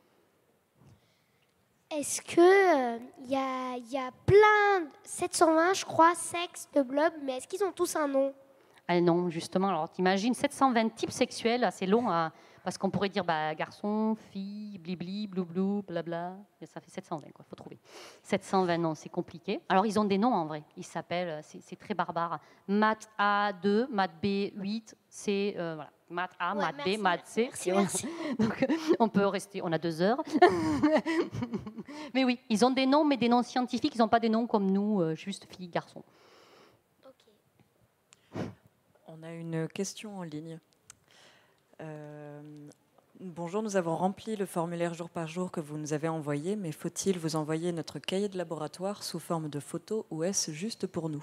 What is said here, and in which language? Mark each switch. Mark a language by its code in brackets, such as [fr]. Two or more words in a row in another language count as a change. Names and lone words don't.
[fr] Est-ce que y a plein, 720 je crois, sexes de blobs, mais est-ce qu'ils ont tous un nom? Ah non, justement. Alors t'imagines 720 types sexuels, c'est long, parce qu'on pourrait dire garçon, fille, blibli, blou-blou, blabla. Et ça fait 720, quoi. Faut trouver. 720 noms, c'est compliqué. Alors ils ont des noms en vrai. Ils s'appellent, c'est très barbare. Mat A 2, Mat B 8, C, voilà. Mat A, Mat B, Mat C. Merci. Donc on peut rester, on a 2 heures. Mais oui, ils ont des noms, mais des noms scientifiques. Ils n'ont pas des noms comme nous, juste filles, garçons. On a une question en ligne. Bonjour, nous avons rempli le formulaire jour par jour que vous nous avez envoyé, mais faut-il vous envoyer notre cahier de laboratoire sous forme de photo ou est-ce juste pour nous?